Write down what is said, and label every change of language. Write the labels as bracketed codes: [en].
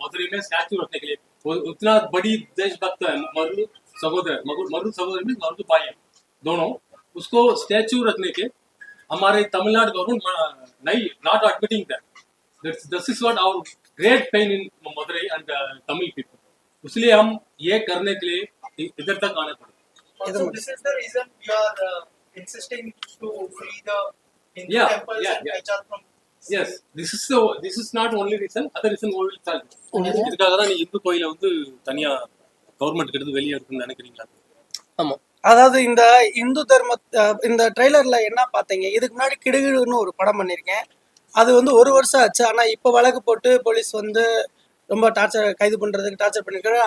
[hi] मदुरई में स्टैच्यू रखने के लिए, वो उतना बड़ी देशभक्त है मरुदु सहोदर में मरुदु भाई है दोनों, उसको स्टैच्यू रखने के हमारे तमिलनाडु गवर्नमेंट नहीं, [en] Not admitting that. This is what our great pain in Madurai and Tamil people. [hi] इसलिए हम ये करने के लिए इधर तक आने पड़े। [en] Also, this is the reason we are insisting to free the Hindu temples and HR from. Yes, this is not only reason, other reason we will tell. [ta] இதுக்காக தான் நீ இந்து கோயிலை வந்து தனியா கவர்மெண்ட் எடுத்து வெளியே இருக்குன்னு நினைக்கிறீங்களா? ஆமா. அதாவது இந்த இந்து தர்ம இந்த ட்ரெய்லர்ல என்ன பார்த்தீங்க, இதுக்கு முன்னாடி கிடுகிடுன்னு ஒரு படம் பண்ணியிருக்கேன். அது வந்து 1 வருஷம் ஆச்சு. ஆனால் இப்போ வழக்கு போட்டு போலீஸ் வந்து ரொம்ப கைது பண்ணுறதுக்கு டார்ச்சர் பண்ணியிருக்காரு.